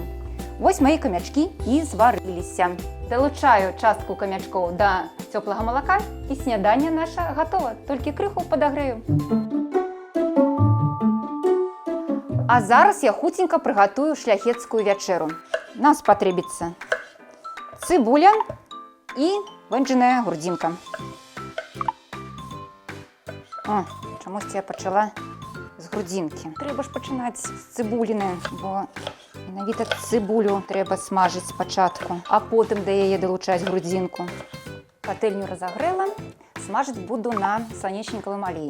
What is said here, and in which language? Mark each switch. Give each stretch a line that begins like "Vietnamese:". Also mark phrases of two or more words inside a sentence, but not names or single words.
Belarusian: Вось мае камячкі і зварыліся. Далучаю частку камячкоў да цёплага малака, і сняданне наша гатова, толькі крыху падагрэю. А зараз я хуценька прыгатую шляхецкую вячэру. Нам спатрэбіцца цыбуля і вэнджаная грудзінка.
Ukrainian: О, чомусь я почала з грудинки. Треба ж починати з цибуліни, бо менавіта цибулю треба смажити спочатку, а потім до її долучати грудинку. Пательню розігріла, смажити буду на сонячниковій олії.